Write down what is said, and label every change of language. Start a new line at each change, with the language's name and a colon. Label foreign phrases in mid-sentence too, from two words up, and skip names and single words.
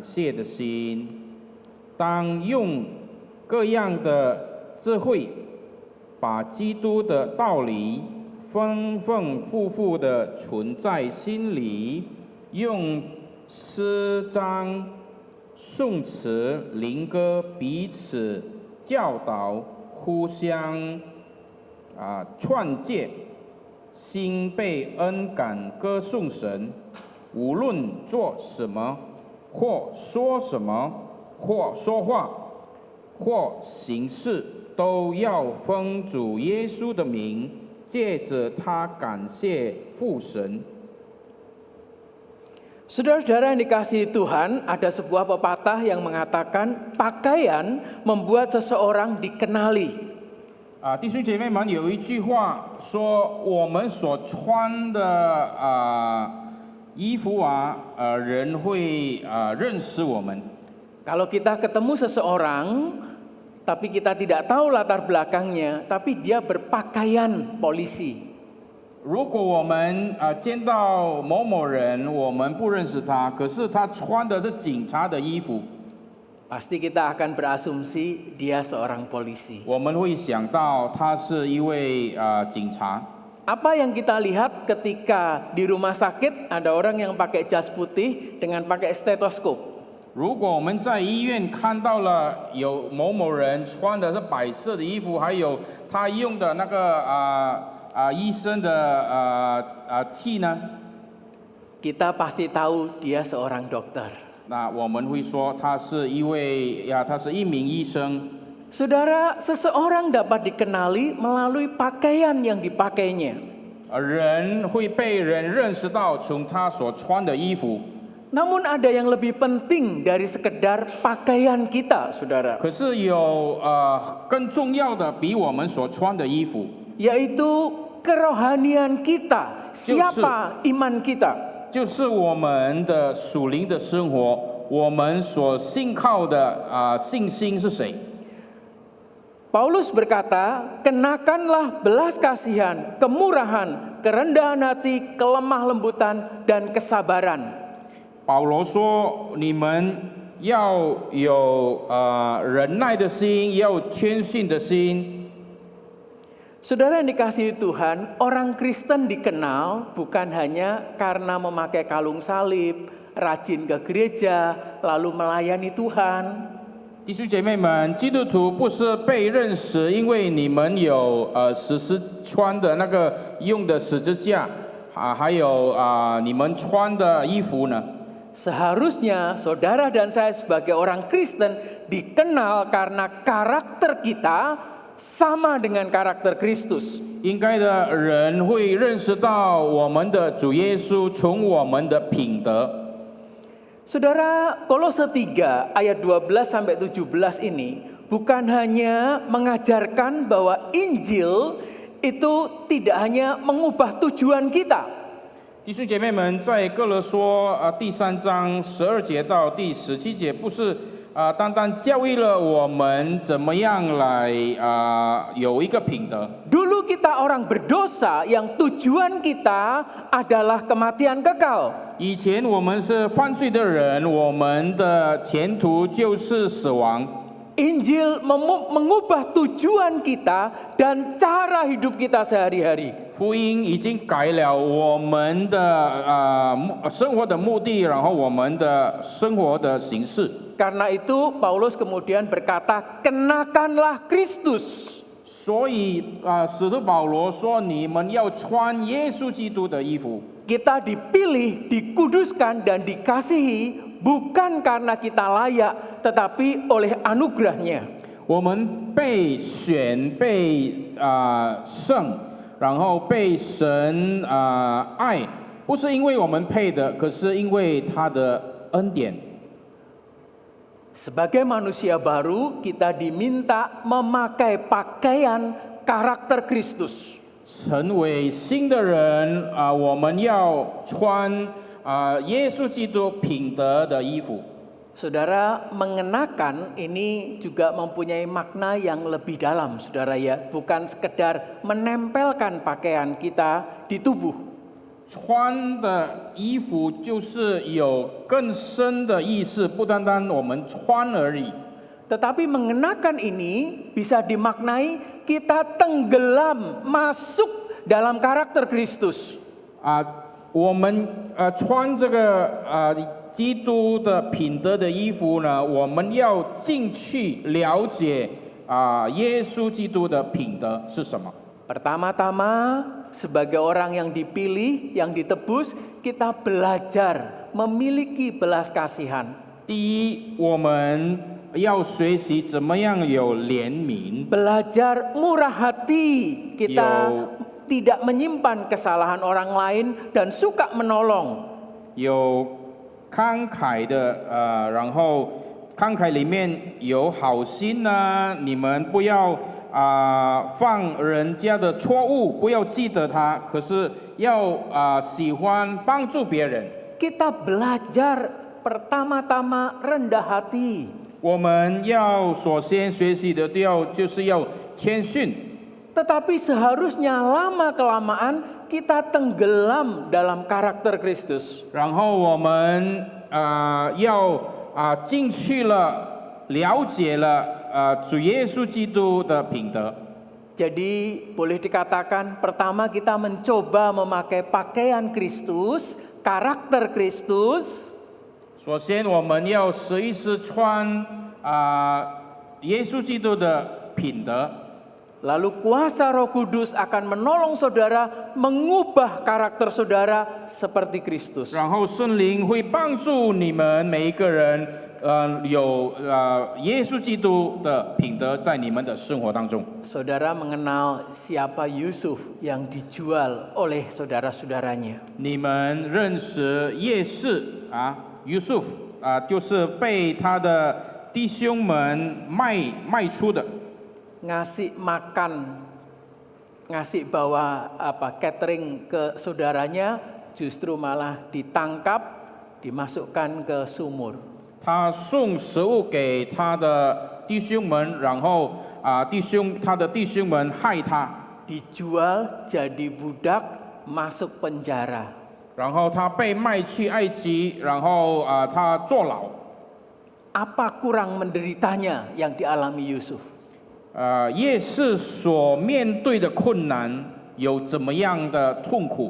Chinese: 谢的心，当用各样的智慧把基督的道理丰丰富富的存在心里，用诗章、颂词、灵歌彼此教导，互相劝诫，心被恩感歌颂神。无论做什么，或说什么，或说话，或行事，都要奉主耶稣的名，借着他感谢父神。
Indonesian: Saudara-saudara yang dikasihi Tuhan, ada sebuah pepatah yang mengatakan pakaian membuat seseorang dikenali.
Chinese: 弟兄姐妹们，有一句话说，我们所穿的衣服人会认识我们。
Indonesian: Kalau kita ketemu seseorang, tapi kita tidak tahu latar belakangnya, tapi dia berpakaian polisi.
Chinese: 如果我们见到某某人，我们不认识他，可是他穿的是警察的衣服，
Indonesian: Pasti kita akan berasumsi dia seorang polisi.
Chinese: 我们会想到他是一位警察。
Indonesian: Apa yang kita lihat ketika di rumah sakit ada orang yang pakai jas putih dengan pakai stetoskop?
Chinese: 如果我们在医院看到了有某某人穿的是白色的衣服，还有他用的那个医生的器呢，
Indonesian: Kita pasti tahu dia seorang dokter.
Chinese: 那我们会说他是一名医生。
Indonesian: Saudara, seseorang dapat dikenali melalui pakaian yang dipakainya.
Chinese: 人会被人认识到从他所穿的衣服。
Indonesian: Namun ada yang lebih penting dari sekedar pakaian kita, saudara.
Chinese: 可是有更重要的比我们所穿的衣服，
Indonesian: Yaitu kerohanian kita. Siapa iman kita?
Chinese: 就是我们的属灵的生活，我们所信靠的信心是谁？
Indonesian: Paulus berkata, kenakanlah belas kasihan, kemurahan, kerendahan hati, kelemah lembutan, dan kesabaran.
Chinese: 保罗说：“你们要有忍耐的心，也要谦逊的心。”
Indonesian: Saudara yang dikasihi Tuhan, orang Kristen dikenal bukan hanya karena memakai kalung salib, rajin ke gereja, lalu melayani Tuhan.
Chinese: 弟兄姐妹们，基督徒不是被认识，因为你们有穿的那个用的十字架还有你们穿的衣服呢。
Indonesian: Seharusnya saudara dan saya sebagai orang Kristen dikenal karena karakter kita sama dengan karakter Kristus.
Chinese: 应该的人会认识到我们的主耶稣，从我们的品德。
Indonesian: Saudara, Kolose 3 ayat 12 sampai 17 ini bukan hanya mengajarkan bahwa Injil itu tidak hanya mengubah tujuan kita.
Chinese: 弟兄姐妹们，在哥罗说第3章12节到第17节，不是单单教育了我们怎么样来有一个品德。
Indonesian: Dulu kita orang berdosa yang tujuan kita adalah kematian kekal.
Chinese: 以前我们是犯罪的人，我们的前途就是死亡。
Indonesian: Injil mengubah tujuan kita dan cara hidup kita sehari-hari.
Chinese: 福音已经改了我们的生活的目的，然后我们的生活的形式。
Indonesian: Karena itu Paulus kemudian berkata, kenakanlah Kristus.
Chinese: 所以使徒保罗说：“你们要穿耶稣基督的衣服。”
Indonesian: Kita dipilih, dikuduskan dan dikasihi bukan karena kita layak, tetapi oleh anugerahnya.
Chinese: 我们被选、被圣，然后被神爱，不是因为我们配的，可是因为他的恩典。
Indonesian: Sebagai manusia baru, kita diminta memakai pakaian karakter Kristus.
Chinese: 成为新的人我们要穿耶稣基督品德的衣服。
Indonesian: Saudara, mengenakan ini juga mempunyai makna yang lebih dalam, saudara ya. Bukan sekedar menempelkan pakaian kita di tubuh.
Chinese: 穿的衣服就是有更深的意思，不单单我们穿而已。
Indonesian: Tetapi mengenakan ini bisa dimaknai kita tenggelam masuk dalam karakter Kristus.
Chinese: 我们穿这个基督的品德的衣服呢，我们要进去了解耶稣基督的品德是什么。
Indonesian: Pertama-tama sebagai orang yang dipilih, yang ditebus, kita belajar memiliki belas kasihan.
Chinese: 第一，我们要学习怎么样有怜悯，
Indonesian: Belajar murah hati, kita tidak menyimpan kesalahan orang lain dan suka menolong.
Chinese: 有慷慨的然后慷慨里面有好心啊，你们不要犯人家的错误，不要记得他，可是要喜欢帮助别人。
Indonesian: Kita belajar pertama-tama rendah hati.
Chinese: 我们要首先学习的就是要谦逊，
Indonesian: Tetapi seharusnya lama-kelamaan kita tenggelam dalam karakter Kristus.
Chinese: 然后我们要进去了，了解了主耶稣基督的品德。
Indonesian: Jadi boleh dikatakan pertama kita mencoba memakai pakaian Kristus, karakter Kristus.
Chinese: 首先，我们要试一试穿耶稣基督的品德，
Indonesian: Lalu kuasa Roh Kudus akan menolong saudara mengubah karakter saudara seperti Kristus.
Chinese: 然后圣灵会帮助你们每一个人，有耶稣基督的品德在你们的生活当中。
Indonesian: Saudara mengenal siapa Yusuf yang dijual oleh saudara-saudaranya.
Chinese: 你们认识夜市Yusuf 就是被他的弟兄们卖出的。
Indonesian: Ngasih makan, ngasih bawa catering ke saudaranya, justru malah ditangkap, dimasukkan ke sumur.
Chinese: 他送食物给他的弟兄们，然后他的弟兄们害他，
Indonesian: Dijual jadi budak, masuk penjara.
Chinese: 然后他被卖去埃及，然后他坐牢。
Indonesian: Apa kurang menderitanya yang dialami Yusuf?
Chinese: 夜市所面对的困难有怎么样的痛苦？